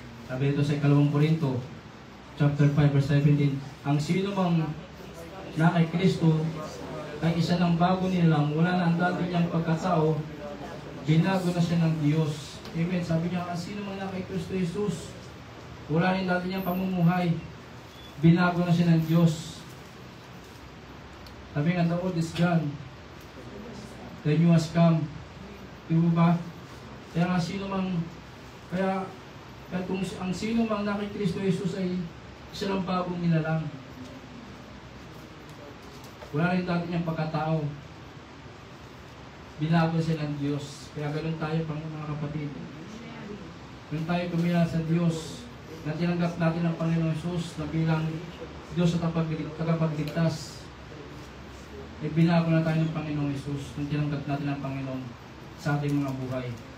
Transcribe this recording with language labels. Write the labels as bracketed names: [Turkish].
[Filipino] Sabi ito sa 2 Corinto chapter 5 verse 17, ang sino mang na kay Kristo ay isa ng bago nilang, wala na ang dati niyang pagkatao, binago na siya ng Diyos. Amen. Sabi niya, ang sino mang na kay Kristo Jesus, wala rin dati niyang pamumuhay, binago na siya ng Diyos. Sabi nga, [English] the old is gone, the new has come. [Filipino] Diba ba? Kaya nga sino mang, kaya kung ang sino mang na kay Kristo Jesus ay isa ng bagong nilalang. Wala rin dati niyang pagkatao. Binago siya ng Diyos. Kaya ganoon tayo, mga kapatid. Kung tayo kumila sa Diyos, na tinanggap natin ang Panginoon Jesus na bilang Diyos at tagapagligtas, ay binago na tayo ng Panginoon Jesus nung tinanggap natin ang Panginoon sa ating mga buhay.